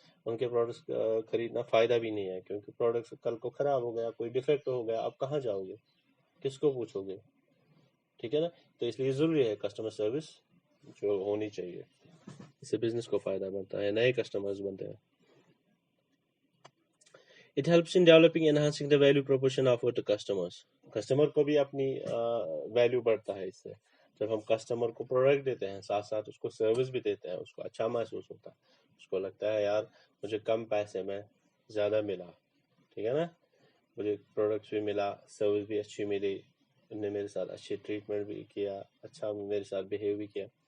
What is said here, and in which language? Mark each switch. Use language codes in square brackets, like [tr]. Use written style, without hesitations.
[ur] ان کے پروڈکٹس خریدنا فائدہ بھی نہیں ہے، کیونکہ پروڈکٹس کل کو خراب ہو گیا، کوئی ڈیفیکٹ ہو گیا، آپ کہاں جاؤ گے، کس کو پوچھو گے، ٹھیک ہے نا. تو اس لیے ضروری ہے کسٹمر سروس جو ہونی چاہیے، اس سے بزنس کو فائدہ بنتا ہے، نئے کسٹمرز بنتے ہیں. [en] It helps in developing enhancing the value proposition offered to customers. [ur] Customer کو بھی اپنی ویلیو بڑھتا ہے اس سے. جب ہم کسٹمر کو پروڈکٹ دیتے ہیں، ساتھ ساتھ اس کو سروس بھی دیتے ہیں، اس کو اچھا محسوس ہوتا ہے، اس کو لگتا ہے یار مجھے کم پیسے میں زیادہ ملا، ٹھیک ہے نا. مجھے پروڈکٹس بھی ملا، سروس بھی اچھی ملی، انہوں نے میرے ساتھ اچھی ٹریٹمنٹ بھی کیا، اچھا میرے ساتھ بہیو بھی کیا.